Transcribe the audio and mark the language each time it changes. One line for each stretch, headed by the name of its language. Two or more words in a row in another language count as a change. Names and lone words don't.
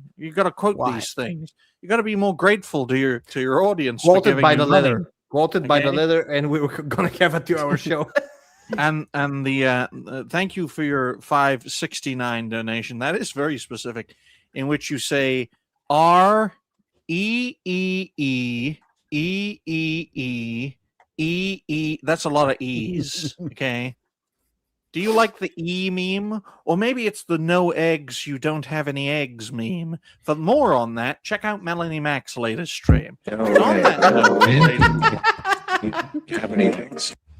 English: You got to quote Why? these things. You got to be more grateful to your audience. for Quoted giving by you the money. letter. Quoted by the Okay. letter, and we were gonna have a 2-hour show. And the thank you for your 569 donation. That is very specific, in which you say R E E E E E E E E. That's a lot of E's. Okay. Do you like the E meme? Or maybe it's the no eggs, you don't have any eggs meme. For more on that, check out Melanie Mac's latest stream. On that note, Have any things?